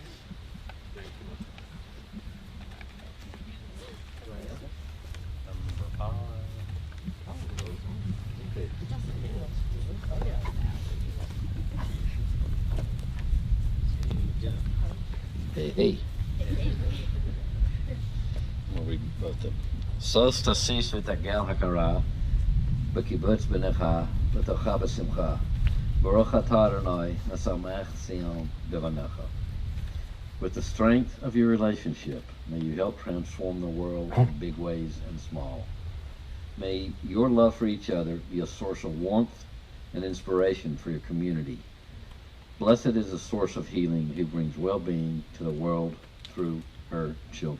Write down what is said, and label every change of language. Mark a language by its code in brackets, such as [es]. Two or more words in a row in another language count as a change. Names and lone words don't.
[en] Thank you. Number 5. Hey. We'll read both of them. [he] שוש תשיש ותגל העקרה, בקיבוץ בניה, לתוכה בשמחה, ברוך אתה אדני, משמח ציון בבניה. [en] With the strength of your relationship, may you help transform the world in big ways and small. May your love for each other be a source of warmth and inspiration for your community. Blessed is the source of healing who brings well-being to the world through her children.